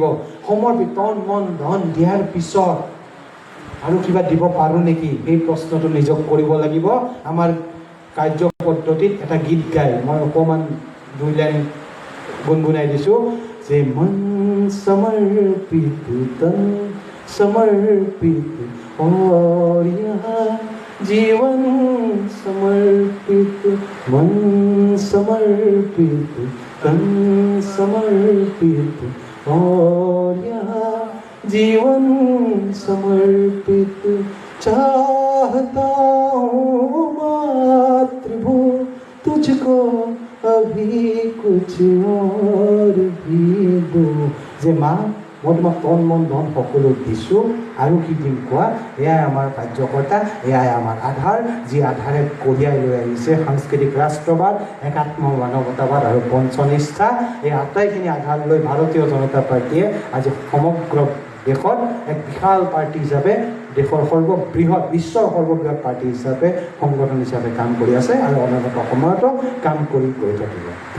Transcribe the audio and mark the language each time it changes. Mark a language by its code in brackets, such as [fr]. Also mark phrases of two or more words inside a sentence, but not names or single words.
[as] সমৰ্পিত তন মন ধন দিয়াৰ পিছত আৰু কিবা দিব পাৰোঁ নেকি, এই প্ৰশ্নটো নিজক কৰিব লাগিব। আমাৰ কাৰ্য পদ্ধতিত এটা গীত গাই মই অকণমান 2 লাইন গুণগুণাই দিছোঁ যে [hi] मन समर्पित तन समर्पित और यहाँ जीवन समर्पित, [as] मन समर्पित तन समर्पित और यहाँ जीवन समर्पित। [hi] चाहता हूँ मातृभू तुझको अभी कुछ और भी दो। [as] জে মা মই তোমাক তন মন ধন সকলো দিছোঁ, আৰু কি দিম কোৱা। এয়াই আমাৰ কাৰ্যকৰ্তা, এয়াই আমাৰ আধাৰ, যি আধাৰে কঢ়িয়াই লৈ আহিছে সাংস্কৃতিক ৰাষ্ট্ৰবাদ, একাত্ম মানৱতাবাদ আৰু পঞ্চনিষ্ঠা। এই আটাইখিনি আধাৰ লৈ ভাৰতীয় জনতা পাৰ্টীয়ে আজি সমগ্ৰ দেশত এক বিশাল পাৰ্টি হিচাপে, দেশৰ সৰ্ববৃহৎ, বিশ্বৰ সৰ্ববৃহৎ পাৰ্টি হিচাপে, সংগঠন হিচাপে কাম কৰি আছে আৰু অনাগত সময়তো কাম কৰি গৈ থাকিব।